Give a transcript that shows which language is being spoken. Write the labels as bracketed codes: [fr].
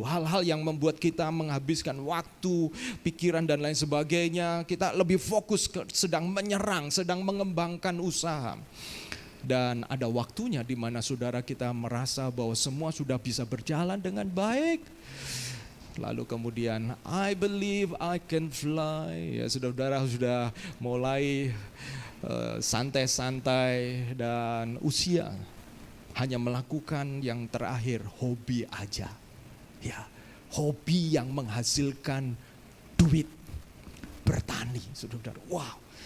[id] Hal-hal yang membuat kita menghabiskan waktu, pikiran dan lain sebagainya, kita lebih fokus sedang menyerang, sedang mengembangkan usaha. Dan ada waktunya di mana saudara kita merasa bahwa semua sudah bisa berjalan dengan baik. Lalu kemudian [en] I believe I can fly. [id] Ya saudara sudah mulai santai-santai dan usia hanya melakukan yang terakhir hobi aja. Ya, hobi yang menghasilkan duit, bertani, saudara. Wow.